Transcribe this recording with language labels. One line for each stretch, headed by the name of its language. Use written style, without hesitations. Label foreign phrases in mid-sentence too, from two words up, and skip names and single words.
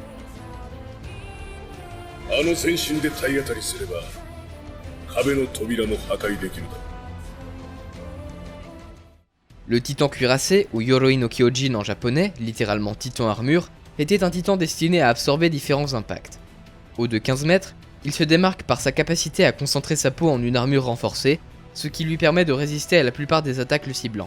Japanese: あの戦神で体当たりすれば壁の扉も破壊できるだろう。
French: Le titan cuirassé, ou
Japanese: 鎧の巨人
French: en japonais, littéralement titan armure, était un titan destiné à absorber différents impacts. Haut de 15 mètres, il se démarque par sa capacité à concentrer sa peau en une armure renforcée, ce qui lui permet de résister à la plupart des attaques le ciblant.